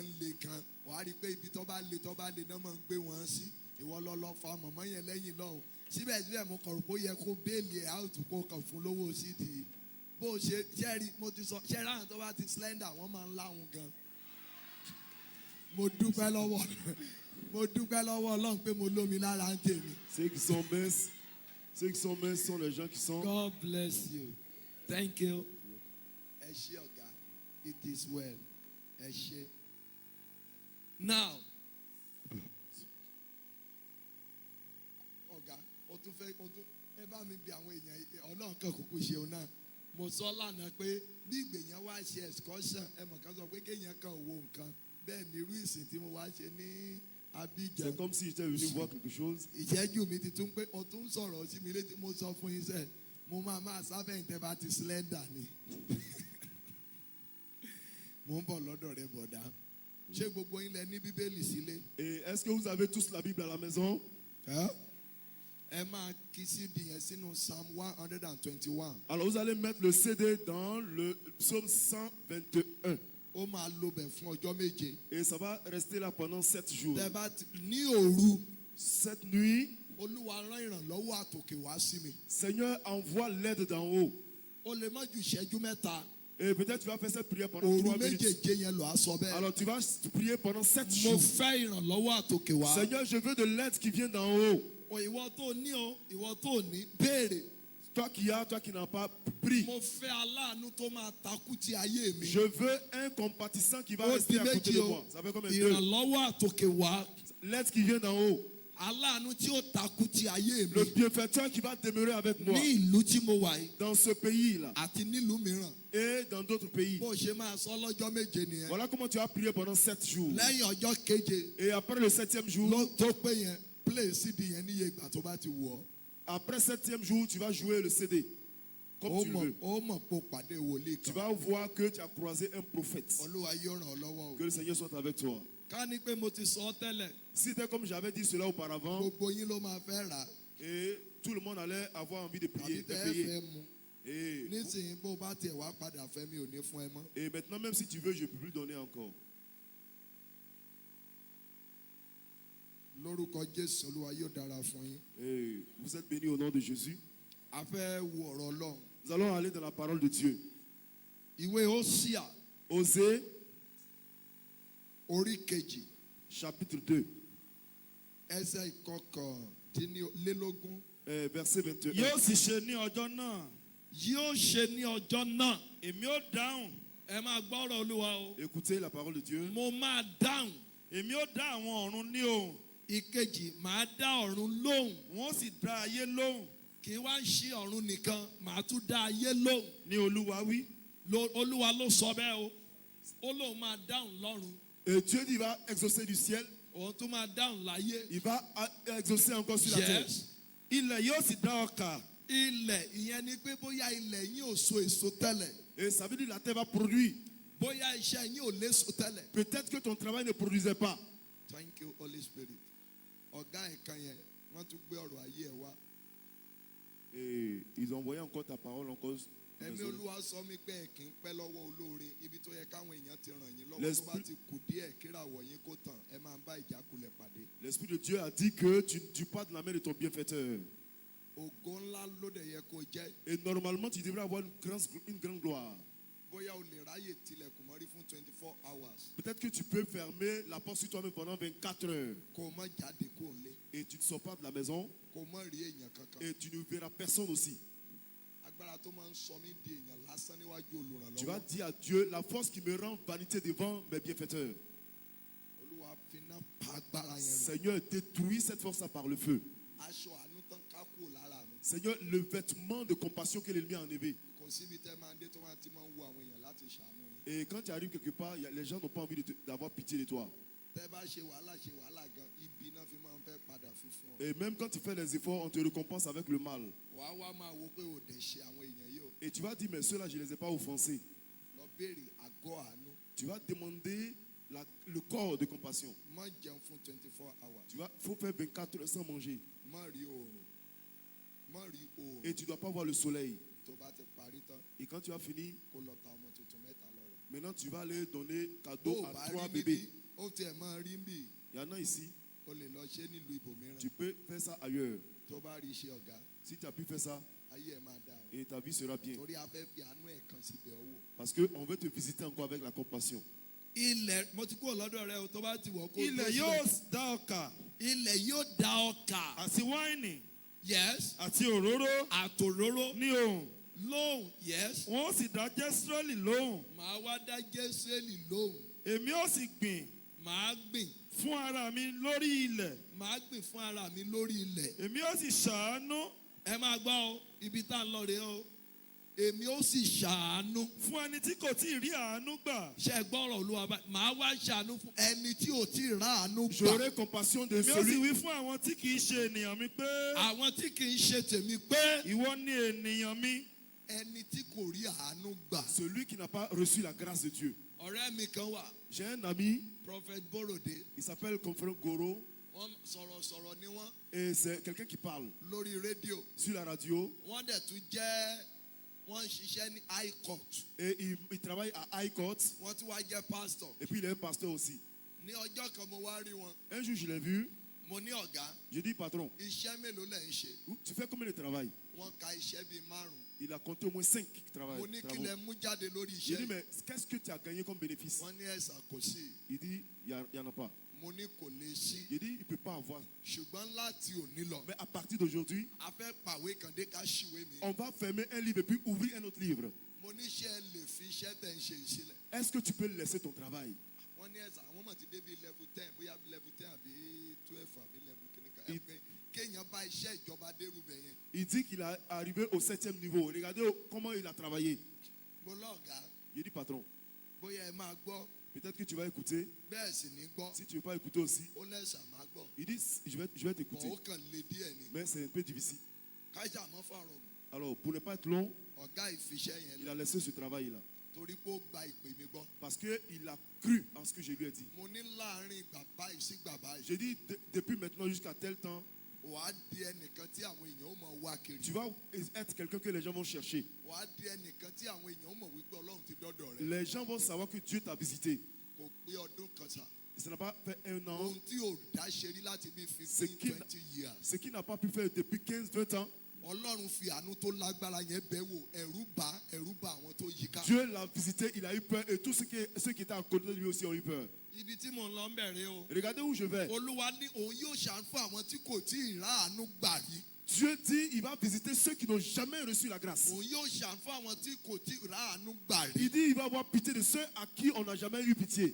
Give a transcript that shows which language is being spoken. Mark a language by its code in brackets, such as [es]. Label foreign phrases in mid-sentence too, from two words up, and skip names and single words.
[yo] ń le kan wàá rí i pé ibi tó bá le náà máa ń gbé wọn sí ìwọ lọ fa mọ̀mọ́ yẹn lẹ́yìn lọ́hùn síbẹ̀síbẹ̀ mo kọ̀ rò pé ó yẹ kó béèlì ẹ̀ áùtù kó kàn fún lówó sídìí bó ṣe ṣẹ́rí mo ti sọ ṣẹ́rí àwọn tó bá ti slender wọ́n máa ń láhùn gan mo dúpẹ́ lọ́wọ́ Ọlọ́run pé mo lómi lára ń tèmi. [fr] Ceux qui sont minces sont les gens qui sont. [en] God bless you. Thank you. [yo] Ẹ ṣé ọ̀gá, [en] it is well. [yo] Ẹ ṣé. Now, ọ̀gá, ẹ bá mi bi àwọn èèyàn Ọlọ́run kan kúkú ṣeun náà. Mo sọ lánàá pé bí ìgbèyàn wá ṣe excursion, ẹ mọ̀ ká sọ pé kéèyàn kan wo nǹkan. Bẹ́ẹ̀ ni irú ìsìn tí mo wá ṣe ní Abidjan. [fr] C'est comme si j'étais venu voir quelque chose. [yo] Ìṣẹ́jú mi ti tún pé o tún sọ̀rọ̀ sí mi létí mo sọ fún yín sẹ́ẹ̀ mo máa sábẹ́ ìtẹ́ bá ti slender ni. Mo ń bọ̀ lọ́dọ̀ rẹ bọ̀dá. Ṣé gbogbo yín lẹ ní Bíbélì sílé? [fr] Et est-ce que vous avez tous la Bible à la maison? [yo] Ẹ máa kí CD yẹn sínú Psalm 121. [fr] Alors vous allez mettre le CD dans le psaume 121. [yo] Ó máa lo bẹ̀ fún ọjọ́ méje. [fr] Et ça va rester là pendant 7 jours. [yo] Tẹ́ bá ní òru. [fr] Cette nuit, [yo] Olúwa rán ìrànlọ́wọ́ àtòkè wá sí mi. [fr] Seigneur envoie l'aide d'en haut. [yo] O lè má ju ìṣẹ́jú mẹ́ta. [fr] Et peut-être tu vas faire cette prière pendant 3 [yo] Òru [fr] minutes. [yo] méjèèje yẹn lọ aṣọ bẹ́ẹ̀. [fr] Alors tu vas prier pendant 7 [yo] Mo [fr] jours. [yo] fẹ́ ìrànlọ́wọ́ àtòkè wá. [fr] Seigneur, je veux de l'aide qui vient d'en haut. [yo] Ìwọ tó ní ìwọ tó ní béèrè. [fr] Toi qui as, toi qui n'as pas, prie. [yo] Mo fẹ́ aláàánú tó máa takú ti ayé mi. [fr] Je veux un compatissant qui va [yo] Ó [fr] rester [yo] di [fr] à côté [yo] méjì [fr] de [yo] o. [fr] moi. Ça fait combien de [yo] Ìrànlọ́wọ́ àtòkè wá. [fr] L'aide qui vient d'en haut. [yo] Aláàánú tí ó takú ti ayé mi. [fr] Le bienfaiteur qui va demeurer avec moi. [yo] Ní ìlú tí mo wà yìí. [fr] Dans ce pays-là. [yo] Àti nílùú mìíràn. [fr] Et dans d'autres pays. [yo] Bó ṣe máa sọ lọ́jọ́ méje nìyẹn. [fr] Voilà comment tu vas prier pendant 7 jours. [yo] Lẹ́yìn ọjọ́ keje. [fr] Et après le 7e jour. [yo] Ló tó pé yẹn play CD yẹn níye ìgbà tó bá ti wù ọ́. [fr] Après 7e jour, tu vas jouer le CD. Comme tu le veux. [yo] Ó mọ̀ pé o pàdé wòlíì [fr] Tu [yo] kan. [fr] vas voir que tu as croisé un prophète. [yo] Olúwa yóò ràn ọ́ lọ́wọ́ o. [fr] Que le Seigneur soit avec toi. [yo] Ká ní pé mo ti sọ ọ́ tẹ́lẹ̀. [fr] Si c'était comme j'avais dit cela auparavant, [yo] Gbogbo yín ló máa fẹ́ rà. [fr] et tout le monde allait avoir envie de prier, [yo] Àbí [fr] de [yo] tẹ́ ẹ [fr] payer. [yo] fẹ́ mu. [fr] Et, [yo] Nísìnyí bó bá tiẹ̀ wá padà fẹ́ mi ò ní fún ẹ mọ́. [fr] et maintenant, même si tu veux, je ne peux plus donner encore. [yo] Lórúkọ Jésù Olúwa yóò dára fún yín. [fr] Et vous êtes bénis au nom de Jésus. [yo] A fẹ́ wo ọ̀rọ̀ Ọlọ́run. [fr] Nous allons aller dans la parole de Dieu. [yo] Ìwé Hósíà [fr] Osée, [yo] orí kejì [fr] chapitre 2, [yo] ẹsẹ̀ ìkọkàndínlélógún. [fr] verset 21. [yo] Yóò sì ṣe ní ọjọ́ náà. Yóò ṣe ní ọjọ́ náà. Èmi ó dáhùn. Ẹ máa gbọ́rọ̀ Olúwa o. [fr] Écoutez la parole de Dieu. [yo] Mo máa dáhùn. Èmi ó dá àwọn ọ̀run ní ohùn. Ìkejì màá dá ọ̀run lóhùn. Wọ́n sì dá ayé lóhùn. Kì í wá ń ṣí ọ̀run nìkan, màá tún dá ayé lóhùn. Ní Olúwa wí. Olúwa ló sọ bẹ́ẹ̀ o. Ó lóun máa dáhùn lọ́run. [fr] Et Dieu dit, il va exaucer du ciel. [yo] Òun tún máa dáhùn láyé. [fr] Il va exaucer encore sur la terre. [en] Yes. [yo] Ilẹ̀ yóò sì dá ọkà. Ilẹ̀ ìyẹn ni pé bóyá ilẹ̀ yín ò so èso tẹ́lẹ̀. [fr] Et ça veut dire que la terre va produire. [yo] Bóyá iṣẹ́ yín ò léso tẹ́lẹ̀. [fr] Peut-être que ton travail ne produisait pas. [en] Thank you Holy Spirit. [yo] Ọ̀gá ẹ̀ka yẹn wọ́n tún gbé ọ̀rọ̀ ayé ẹ̀ wá. [fr] Et ils ont envoyé encore ta parole encore [yo] ẹ̀mí [fr] Désolé. [yo] olúwa sọ mí pé ẹ kì í pẹ́ lọ́wọ́ olóore ibi tó yẹ káwọn èèyàn ti ràn yín lọ́wọ́ tó [fr] L'esprit- [yo] bá ti kù díẹ̀ kíràwọ̀ yín kó tàn ẹ máa ń bá ìjákulẹ̀ pàdé. [fr] L'Esprit de Dieu a dit que tu ne tues pas de la main de ton bienfaiteur. [yo] ògo ńlá ló dẹ̀ yẹ kó jẹ́ [fr] Et normalement, tu devrais avoir une grande gloire. [yo] bóyá o lè ráyè tilẹ̀kùn mọ́rí fún 24 hours [fr] Peut-être que tu peux fermer la porte sur toi-même pendant 24 heures. [yo] kó o mọ̀ jáde kó o lé [fr] Et tu ne sors pas de la maison. [yo] kó o mọ̀ rí èèyàn kankan. [fr] Et tu ne verras personne aussi. [yo] agbára tó máa ń sọ mí di èèyàn lásán níwájú [fr] Tu vas [yo] olùrànlọ́wọ́ [fr] dire à Dieu, la force qui me rend vanité devant mes bienfaiteurs. [yo] olúwa finá pa agbára yẹn rùn. [fr] Seigneur, détruis cette force-là par le feu. [yo] aṣọ àánú tán ká kúrò lára mi [fr] Seigneur, le vêtement de compassion que l'ennemi a enlevé. [yo] kò síbi tẹ́ máa ń dé tó máa ti máa ń wo àwọn èèyàn láti ṣàánú yín. [fr] Et quand tu arrives quelque part, les gens n'ont pas envie d'avoir pitié de toi. [yo] tẹ́ bá ṣe wàhálà gan ibi náà fi máa ń fẹ́ padà fi fún ọ. [fr] Et même quand tu fais des efforts, on te récompense avec le mal. [yo] wàá wá máa wo pé ò dẹ̀ ṣe àwọn èèyàn yìí o. [fr] Et tu vas dire, mais ceux-là, je ne les ai pas offensés. [yo] lọ béèrè àgọ́ àánú [fr] Tu vas demander le corps de compassion. [yo] mọ́ jẹun fún 24 hours [fr] Il faut faire 24 heures sans manger. [yo] mọ́ rí oòrùn mọ́ rí oòrùn [fr] Et tu ne dois pas voir le soleil. [yo] tó bá ti parí tán [fr] Et quand tu as fini, [yo] kó lọ ta ọmọ tuntun mẹ́ta lọ́rẹ. [fr] maintenant tu vas aller donner [yo] tó [fr] cadeau [yo] o [fr] à [yo] bá [fr] 3 [yo] rí [fr] bébés. [yo] níbí ó tiẹ̀ máa rí níbí [fr] Il y en a ici, [yo] o lè lọ ṣe nílùú ibòmíràn [fr] tu peux faire ça ailleurs. [yo] tó bá rí iṣẹ́ ọ̀gá [fr] Si tu as pu faire ça, [yo] ayé ẹ̀ máa dáa o. [fr] et ta vie sera bien. [yo] torí a fẹ́ fi àánú ẹ̀ kan síbẹ̀ ọwọ́. [fr] Parce qu'on veut te visiter encore avec la compassion. [yo] ilẹ̀ mo ti kúrò lọ́dọ̀ rẹ o tó bá ti wọ̀ kó o tó ilẹ̀ síbẹ̀. yóò dá ọkà ilẹ̀ yóò da ọkà. àti wáìnì [en] yes [yo] àti òróró àtòróró ní òun. lóhùn yes. Wọ́n ó sì dá Jésírẹ́lì lóhùn. màá wá dá Jésùrẹ́lì lóhùn Èmi ó sì gbìn màá gbìn fún ara mi lórí ilẹ̀. màá gbìn fún ara mi lórí ilẹ̀. Èmi ó sì ṣàánú ẹ máa gbọ́ o ibi tá à ń lọ rèé o èmi ó sì ṣàánú. fún ẹni tí kò tí ì rí àánú gbà. ṣe é gbọ́rọ̀ olúwa báyìí màá wá ṣàánú fún ẹni tí ò tí ì rá àánú gbà. [fr] J'aurai compassion de [yo] Èmi ó sì [fr] celui. [yo] wí fún àwọn tí kì í ṣe ènìyàn mi pé àwọn tí kì í ṣe tèmi pé ìwọ ni ènìyàn mi. ẹni tí kò rí àánú gbà. [fr] Celui qui n'a pas reçu la grâce de Dieu. [yo] ọ̀rẹ́ mi kan wà [fr] J'ai un ami, [en] prophet Borode [fr] il s'appelle Confrère Goro. [yo] wọ́n sọ̀rọ̀ ni wọ́n [fr] Et c'est quelqu'un qui parle [yo] lórí rédíò [fr] sur la radio. [yo] wọ́n dẹ̀ tún jẹ́ wọ́n ń ṣiṣẹ́ ní [en] high court [fr] Et il travaille à High Court. [yo] wọ́n tún wá jẹ́ pastor. [fr] Et puis il est un pasteur aussi. [yo] ní ọjọ́ kan mo wá rí wọn [fr] Un jour, je l'ai vu. [yo] mo ní ọ̀gá [fr] Je dis, patron, [yo] iṣẹ́ mélòó lẹ̀ ń ṣe [fr] tu fais combien de travail? [yo] wọ́n ka iṣẹ́ bíi 5. [fr] Il a compté au moins 5 [yo] mo ní kí [fr] travaux. [yo] lẹ mú jáde lórí [fr] Je dis, [yo] iṣẹ́ [fr] mais qu'est-ce que tu as gagné comme bénéfice? [yo] wọ́n ní ẹ̀sà kò sí [fr] Il dit, il n'y en a pas. [yo] mo ní kò lè sí [fr] Il dit, il ne peut pas avoir. [yo] ṣùgbọ́n láti òní lọ [fr] Mais à partir d'aujourd'hui, [yo] a fẹ́ pàwé kan dé ká ṣìwé mi [fr] on va fermer un livre et puis ouvrir un autre livre. [yo] mo ní ṣe ẹ lè fi iṣẹ́ tẹ̀ ń ṣe ìsílẹ̀ [fr] Est-ce que tu peux laisser ton travail? [yo] wọ́n ní ẹ̀sà àwọn mọ̀ ti débi level 10 bóyá level 10 àbí 12 àbí level kìnìkan ẹ pé kéèyàn bá iṣẹ́ ìjọba dérú bẹ̀ yẹn [fr] Il dit qu'il est arrivé au 7e niveau. Regardez comment il a travaillé. [yo] mo lọ́ọ̀gá [fr] Il dit, patron, [yo] bóyá ẹ máa gbọ́ [fr] peut-être que tu vas écouter. [yo] bẹ́ẹ̀ sì ní gbọ́ [fr] Si tu ne veux pas écouter aussi, [yo] ó lẹ́sà máa gbọ́ [fr] il dit, je vais [yo] bọ̀ [fr] t'écouter. [yo] ó kàn lé díẹ̀ ni [fr] Mais c'est un peu difficile. [yo] kájà mọ́ fàrọ̀ gùn [fr] Alors, pour ne pas être long, [yo] ọ̀gá ìfiṣẹ́ yẹn [fr] il [yo] lọ [fr] a laissé ce travail-là. [yo] torí pé ó gba ìpè mi gbọ́ [fr] Parce qu'il a cru en ce que je lui ai dit. [yo] mo ní láàrin ìgbà báyìí sí ìgbà báyìí [fr] J'ai dit, depuis maintenant jusqu'à tel temps, [yo] wàá di ẹnìkan tí àwọn èèyàn ó mọ̀ wá kiri tu vas être quelqu'un que les gens vont chercher. wàá di ẹnìkan tí àwọn èèyàn ó mọ̀ wípé ọlọ́run ti dọ́dọ̀ rẹ̀ Les gens vont savoir que Dieu t'a visité. kò pé ọdún kan sà [fr] Ça n'a pas fait un an. [yo] ohun tí ò dá ṣe rí láti bí [fr] C'est 15 qui- [en] 20 years [fr] Ce qu'il n'a pas pu faire depuis 15-20 ans, [yo] ọlọ́run fi àánú tó lágbára yẹn bẹ̀ wò ẹ̀rù bà àwọn tó yí ká. [fr] Dieu l'a visité, il a eu peur. Et tous ceux qui étaient à côté de lui aussi ont eu peur. [yo] ibi tí mò ń lọ ń bẹ̀rẹ̀ o [fr] Regardez où je vais. [yo] olúwa ní òun yóò ṣàánú fún àwọn tí kò tí ì rá àánú gbà rí [fr] Dieu dit, il va visiter ceux qui n'ont jamais reçu la grâce. [yo] òun yóò ṣàánú fún àwọn tí kò tí ì rá àánú gbà rí. [fr] Il dit, il va avoir pitié de ceux à qui on n'a jamais eu pitié.